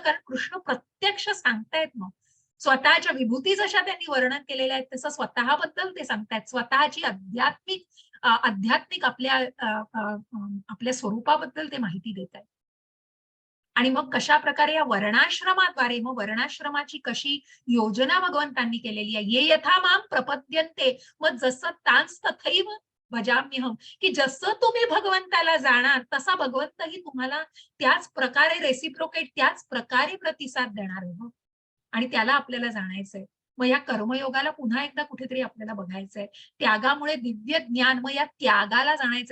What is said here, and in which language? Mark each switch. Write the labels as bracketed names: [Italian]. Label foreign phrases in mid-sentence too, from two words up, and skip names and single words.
[Marathi] कारण कृष्ण प्रत्यक्ष सांगतायत मग. स्वतःच्या विभूती जशा त्यांनी वर्णन केलेल्या आहेत, तसं स्वतःबद्दल ते सांगतायत. स्वतःची आध्यात्मिक आपल्या स्वरूपाबद्दल ते माहिती देत आहेत. आणि मग कशा प्रकारे या वर्णाश्रमाद्वारे, मग वर्णाश्रमाची कशी योजना भगवंतांनी केलेली आहे. [Sanskrit] ये यथा माम प्रपद्यन्ते, [Marathi] मग जसं [Sanskrit] तांस तथैव भजाम्यहम, [Marathi] की जसं तुम्ही भगवंताला जाणार, तसा भगवंतही तुम्हाला त्याच प्रकारे रेसिप्रोकेट, त्याच प्रकारे प्रतिसाद देणार आहे हो. आणि त्याला आपल्याला जाणायचंय. मग या कर्मयोगाला पुन्हा एकदा कुठेतरी आपल्याला बघायचंय. त्यागामुळे दिव्य ज्ञान, मग या त्यागाला जाणायचंय.